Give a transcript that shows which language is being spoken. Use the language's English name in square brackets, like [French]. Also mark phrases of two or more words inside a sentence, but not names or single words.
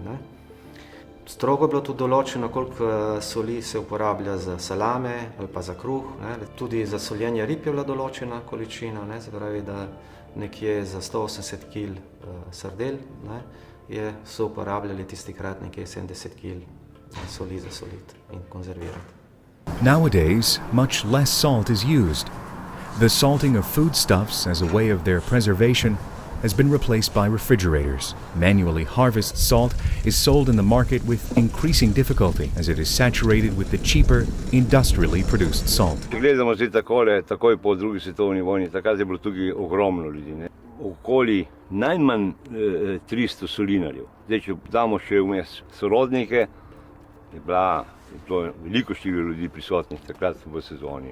[Slovenian] Strogo je bilo tudi določeno, koliko soli se uporablja za salame ali pa za kruh. Tudi za soljenje rib je bila določena količina, se pravi, da nekje za 180 kil sardel so uporabljali tistikrat nekje 70 kil soli za soliti in konzervirati. [English] Nowadays, much less salt is used. The salting of foodstuffs as a way of their preservation has been replaced by refrigerators. Manually harvested salt is sold in the market with increasing difficulty as it is saturated with the cheaper, industrially produced salt. [Slovenian] Gledamo zdaj takoj po drugi svetovni vojni, takrat je bilo tukaj ogromno ljudi. Okoli najmanj 300 solinarjev. Zdaj, če damo še vmes sorodnike, je bilo veliko število ljudi prisotnih takrat v sezoni.